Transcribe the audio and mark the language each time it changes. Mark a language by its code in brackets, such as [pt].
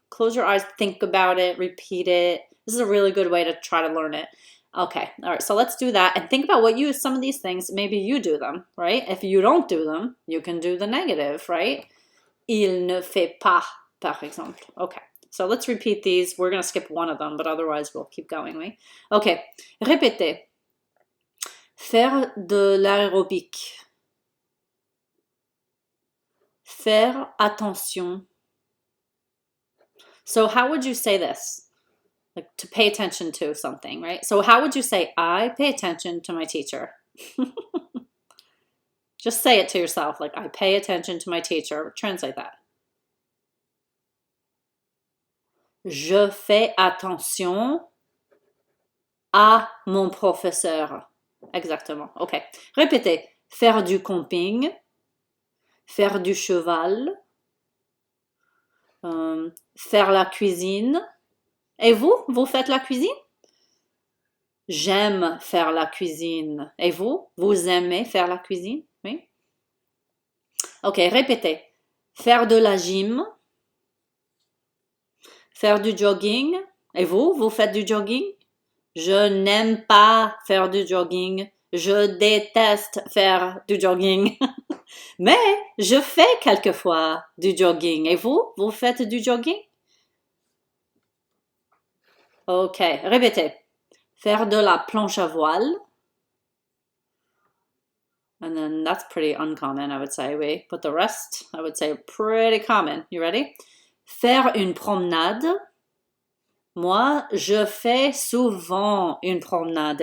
[en] Close your eyes, think about it, repeat it. This is a really good way to try to learn it. Okay, all right, so let's do that. And think about what some of these things, maybe you do them, right? If you don't do them, you can do the negative, right? [fr] Il ne fait pas, par exemple. [en] Okay, so let's repeat these. We're going to skip one of them, but otherwise we'll keep going, oui? Okay, [fr] répétez. Faire de l'aérobic. Faire attention. [en] So how would you say this? Like to pay attention to something, right? So how would you say, I pay attention to my teacher? Just say it to yourself, like, I pay attention to my teacher. Translate that. [fr] Je fais attention à mon professeur. Exactement. OK. Répétez. Faire du camping. Faire du cheval. Faire la cuisine. Et vous? Vous faites la cuisine? J'aime faire la cuisine. Et vous? Vous aimez faire la cuisine? Oui. OK, répétez. Faire de la gym. Faire du jogging. Et vous? Vous faites du jogging? Je n'aime pas faire du jogging. Je déteste faire du jogging. Mais je fais quelquefois du jogging. Et vous? Vous faites du jogging? OK, répétez. Faire de la planche à voile. [en] And then that's pretty uncommon, I would say, oui. But the rest, I would say, pretty common. You ready? [fr] Faire une promenade. Moi, je fais souvent une promenade.